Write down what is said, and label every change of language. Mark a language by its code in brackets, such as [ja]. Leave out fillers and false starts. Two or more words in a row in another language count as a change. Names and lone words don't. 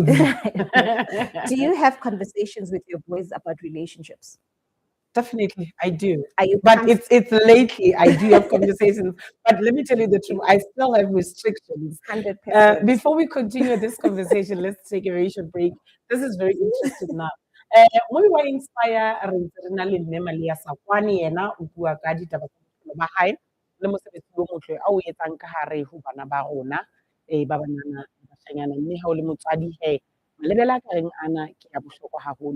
[en] Do you have conversations with your boys about relationships? Definitely, I do. Are you? But it's lately I do have conversations. But let me tell you the truth, I still have restrictions. 100%. Before we continue this conversation, let's take a very short break. This is very interesting now. [st] Mo wa inspire re ntse re na le mme Malia Sakwane, yena o bua ka ditaba tsa bophelo ba hae le mosebetsi o motle a o etsang ka hare ho bana ba rona ba banana bashanyana, mme ha o le motswadi he malebela a ka reng ana ke a bohlokwa haholo.